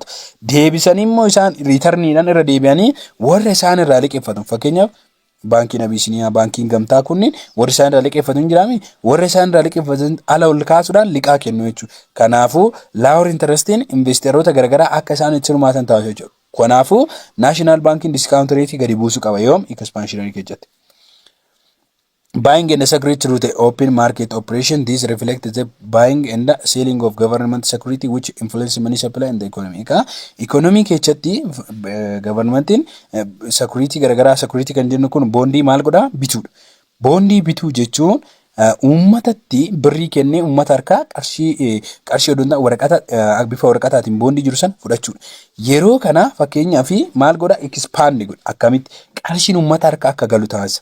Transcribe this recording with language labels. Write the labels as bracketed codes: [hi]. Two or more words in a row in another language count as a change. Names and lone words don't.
[om] Deebisanii immoo isaan returniidhaan irra deebi'anii warra isaan irraa liqeeffatan fakkeenyaaf bankiin Abisiiniyaa bankiin gamtaa kunniin warri isaan irraa liqeeffatu hin jiraami warri isaan irraa liqeeffatan ala ol kaasuudhaan liqaa kennu jechuudha. Kanaafuu [en] lower interestiin [om] investeerota garagaraa akka isaan itti hirmaatan taasisu jechuudha. Kanaafuu [en] national banking discount rate [om] gadi buusuu qaba yoom expansionary keessatti. [en] Buying and security through the open market operation. This reflects the buying and selling of government security which influence money supply and the economy. [om] Economy keessatti governmentiin security garagaraa security kan jennu kun bondii maal godha bituudha. Bondii bituu jechuun uummatatti birrii kennee uummata harkaa qarshii odoontaa waraqata bifa waraqataatiin bondii jiru san fudhachuudha. Yeroo kana fakkeenyaaf maal godha expand godha akkamitti qarshiin uummata harkaa akka galu taasisa.